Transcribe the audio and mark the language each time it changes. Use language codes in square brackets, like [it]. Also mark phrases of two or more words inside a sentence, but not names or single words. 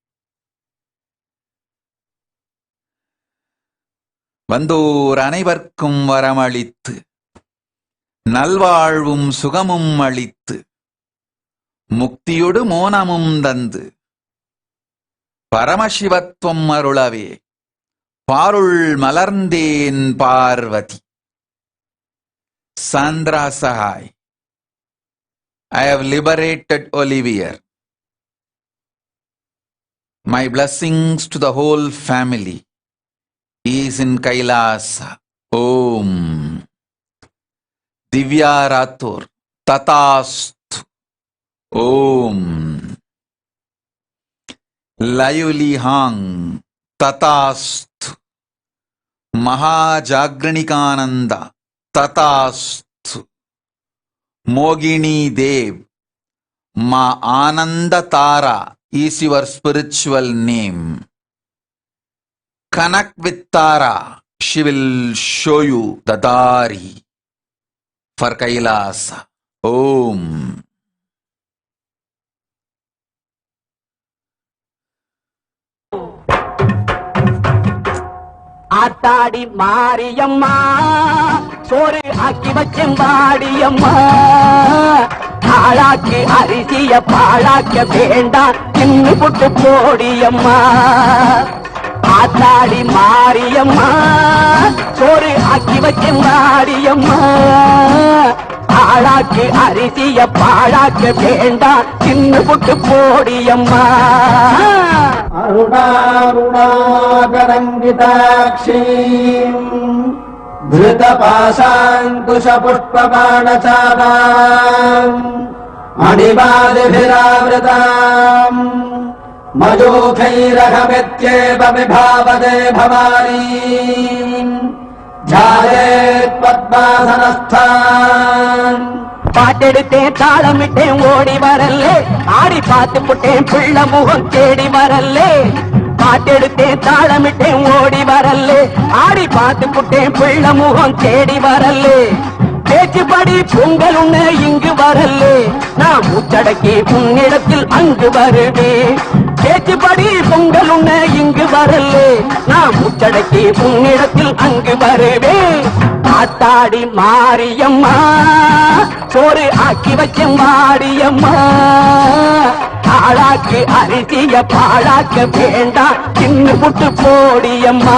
[ta] வந்தோர் அனைவர்க்கும் வரமளித்து நல்வாழ்வும் சுகமும் அளித்து முக்தியொடு மோனமும் தந்து பரமசிவத்துவம் அருளவே பாருள் மலர்ந்தேன் பார்வதி Sandra Sahai. [en] I have liberated Olivier. My blessings to the whole family is in Kailasa. Om. Divya Rathor. Tatastu. Om. Layuli Hang. Tatastu. Mahajagranikananda. Tatastu. Mogini Dev. Ma Ananda Tara is your spiritual name. Connect with Tara. She will show you the Dari for Kailasa. Om. [ta] ஆத்தாடி மாரியம்மா சோறு ஆக்கி வச்செம்பாடியம்மா ஆளாக்கு அரிசிய பாழாக்க வேண்டாம் தின்னு புட்டு போடியம்மா ஆத்தாடி மாரியம்மா சோறு ஆக்கி வச்செம்பாடியம்மா ஆளாக்கு அரிசிய பாழாக்க வேண்டாம் தின்னு புட்டு போடியம்மா [sa] அருணாருணாகரங்கிதாட்சீம் धृतपाशाङ्कुशपुष्पबाणचापाम् मणिपादिभिरावृताम् मयूखैरहमित्येव विभावदे भवानीम् ध्यायेत् पद्मासनस्थान् [ta] பாட்டெடுத்தேன் தாளமிட்டேன் ஓடி வரல்லே ஆடி பார்த்து புட்டேன் பிள்ளை முகம் தேடி வரல்லே பாட்டெடுத்தேன் தாளமிட்டேன் ஓடி வரல்லே ஆடி பார்த்து புட்டேன் பிள்ளை முகம் தேடி வரல்லே பேச்சுப்படி பொங்கல் உண்ண இங்கு வரல்லே நான் மூச்சடக்கி உன்னிடத்தில் அங்கு வருவேன் பேச்சுப்படி பொங்கல் உண்ண இங்கு வரல்லே நான் மூச்சடக்கி உன்னிடத்தில் அங்கு வருவேன் ஆத்தாடி மாரியம்மா சோறு ஆக்கி வச்ச மாரியம்மா ஆளாக்கு அரிசிய பாழாக்க வேண்டாம் தின்னு புட்டு போடியம்மா